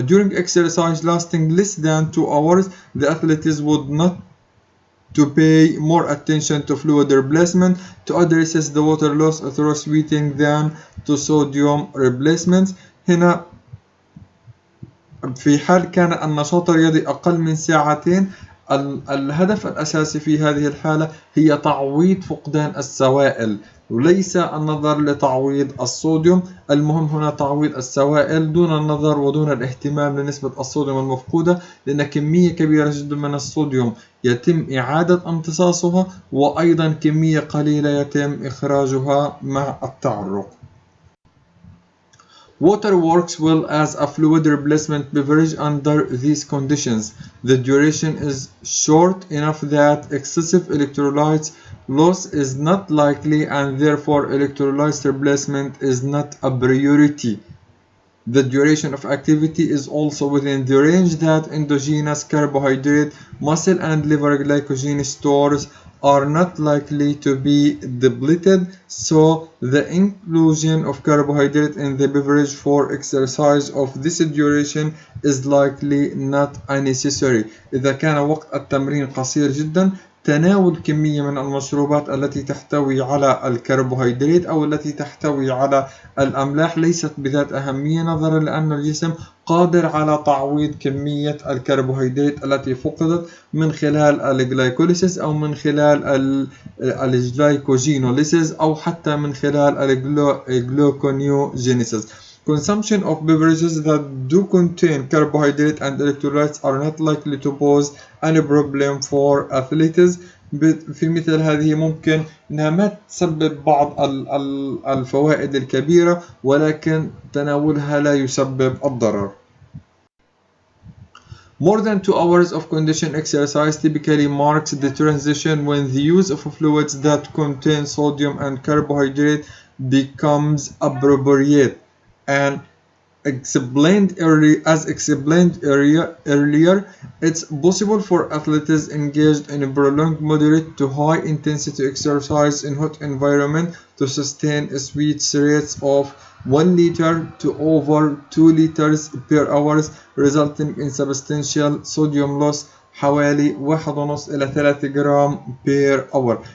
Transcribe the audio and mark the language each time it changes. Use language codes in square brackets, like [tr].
[en] During exercise lasting less than 2 hours, the athletes would not to pay more attention to fluid replacement to address the water loss through sweating than to sodium replacements. [ar] هنا في حال كان النشاط الرياضي أقل من 2 ساعات، الهدف الأساسي في هذه الحالة هي تعويض فقدان السوائل وليس النظر لتعويض الصوديوم. المهم هنا تعويض السوائل دون النظر ودون الاهتمام لنسبة الصوديوم المفقودة، لأن كمية كبيرة جدا من الصوديوم يتم إعادة امتصاصها، وأيضا كمية قليلة يتم إخراجها مع التعرق. [en] Water works well as a fluid replacement beverage under these conditions. The duration is short enough that excessive electrolytes loss is not likely, and therefore electrolytes replacement is not a priority. The duration of activity is also within the range that endogenous carbohydrate, muscle and liver glycogen stores are not likely to be depleted, so the inclusion of carbohydrate in the beverage for exercise of this duration is likely not unnecessary. [ar] إذا كان وقت التمرين قصير جدا، تناول كمية من المشروبات التي تحتوي على الكربوهيدرات أو التي تحتوي على الأملاح ليست بذات أهمية، نظرا لأن الجسم قادر على تعويض كمية الكربوهيدرات التي فقدت من خلال الجلايكوليسيس أو من خلال الجلايكوجينوليسيس أو حتى من خلال الجلوكونيوجينيسيس. [en] Consumption of beverages that do contain carbohydrate and electrolytes are not likely to pose any problem for athletes. [ar] في مثل هذه ممكن أنها ما تسبب بعض الفوائد الكبيرة، ولكن تناولها لا يسبب الضرر. [en] More than 2 hours of conditioned exercise typically marks the transition when the use of fluids that contain sodium and carbohydrate becomes appropriate, and As explained earlier, it's possible for athletes engaged in a prolonged moderate to high intensity exercise in hot environment to sustain sweat rates of 1 liter to over 2 liters per hour, resulting in substantial sodium loss [ar] حوالي 1.5 إلى 3 جرام بير اور.